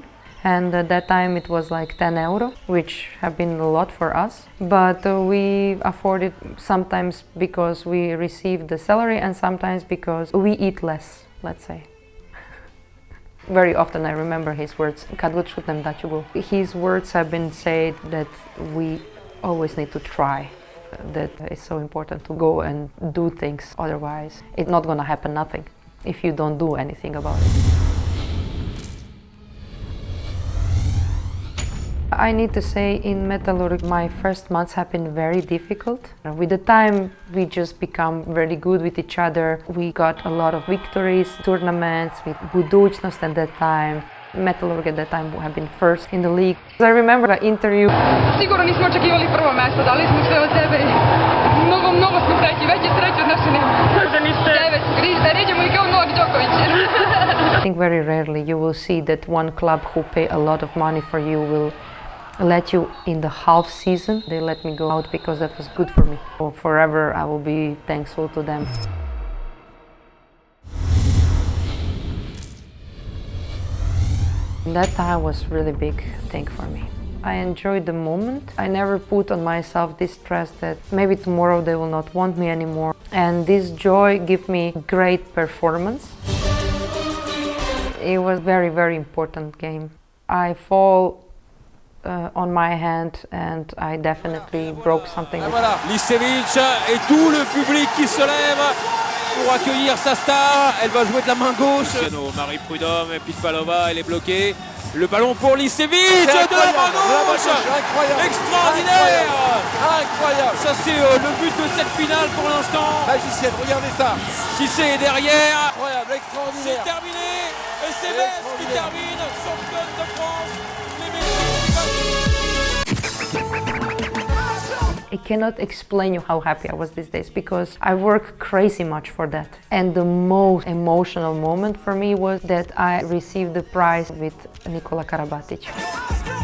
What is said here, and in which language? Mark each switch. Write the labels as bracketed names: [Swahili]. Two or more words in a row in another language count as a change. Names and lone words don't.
[English] And at that time it was like 10 euro, which have been a lot for us. But we afford it sometimes because we receive the salary and sometimes because we eat less, let's say. Very often I remember his words, [Serbian] kad god šutnem da ću go. [English] His words have been said that we always need to try, that it's so important to go and do things, otherwise it's not gonna happen nothing if you don't do anything about it. I need to say in Metallurg my first months have been very difficult. With the time we just become very good with each other. We got a lot of victories, tournaments with Budućnost at that time. Metallurg at that time have been first in the league. I remember an interview. [Serbian] Sigurno nismo očekivali prvo mesto, dali smo sve od sebe i mnogo smo sreći, veće sreće od naše nema. Možda niste. Da ređemo i kao Novak Đoković. [English] I think very rarely you will see that one club who pay a lot of money for you will let you in the half season. They let me go out because that was good for me. Forever I will be thankful to them. That time was really big thing for me. I enjoyed the moment. I never put on myself this stress that maybe tomorrow they will not want me anymore. And this joy gave me great performance. It was very, very important game. I fall on my hand and I definitely broke something. [French] Voilà, Liscevic et tout le public qui se lève pour accueillir sa star. Elle va jouer de la main gauche. Marie Prudhomme, Pitpalova, elle est bloquée. Le ballon pour Liscevic de la main gauche. Incroyable. Extraordinaire. Incroyable. Ça c'est le but de cette finale pour l'instant. Magicienne, regardez ça. Cissé est derrière. Incroyable, extraordinaire. C'est terminé. Et c'est Metz qui termine championne de France. [English] I cannot explain you how happy I was these days because I work crazy much for that. And the most emotional moment for me was that I received the prize with Nikola Karabatic.